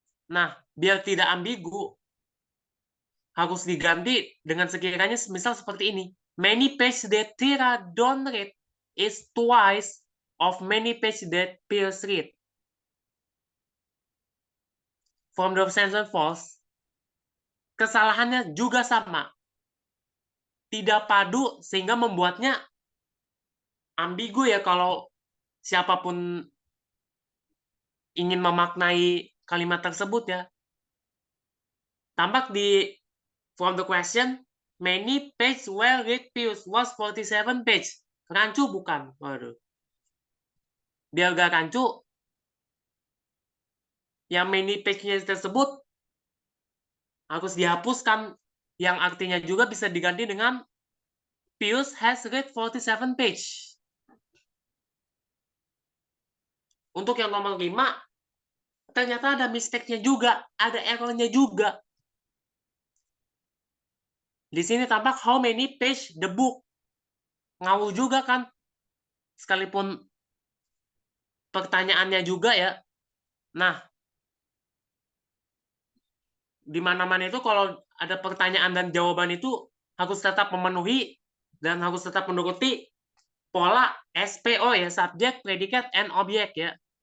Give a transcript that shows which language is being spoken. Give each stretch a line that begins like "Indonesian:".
Indonesian: Nah, biar tidak ambigu, harus diganti dengan sekiranya misal seperti ini.
English: Many pages that Tira don't read is twice of many pages that Piers read. From the sentence false,
Indonesian: kesalahannya juga sama. Tidak padu sehingga membuatnya ambigu ya kalau siapapun ingin memaknai kalimat tersebut ya. Tampak di
English: from the question, many pages were read Pius was 47 page.
Indonesian: Rancu bukan? Waduh. Biar gak rancu, yang many page-nya tersebut harus dihapuskan. Yang artinya juga bisa diganti dengan
English: Pius has read 47 page.
Indonesian: Untuk yang nomor 5, ternyata ada mistake-nya juga, ada error-nya juga. Di sini tampak
English: how many page the book.
Indonesian: Ngawur juga kan? Sekalipun pertanyaannya juga ya. Nah, di mana-mana itu kalau ada pertanyaan dan jawaban itu harus tetap memenuhi dan harus tetap menuruti pola SPO ya,
English: subject, predicate, and object
Indonesian: ya.